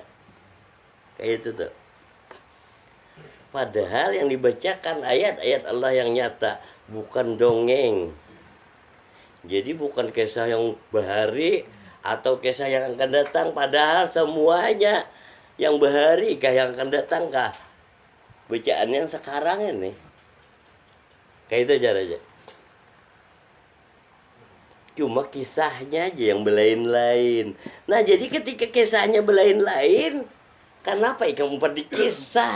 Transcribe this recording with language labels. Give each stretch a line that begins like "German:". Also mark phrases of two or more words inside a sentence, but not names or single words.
Banjar: Kayak itu tuh. Padahal yang dibacakan ayat-ayat Allah yang nyata, bukan dongeng. Jadi bukan kisah yang bahari atau kisah yang akan datang, padahal semuanya yang bahari kah yang akan datang kah? Bacaan yang sekarang ini. Kayak itu caranya. Cuma kisahnya aja yang belain-lain. Nah, jadi ketika kisahnya belain-lain, kenapa Ikam umpat di kisah?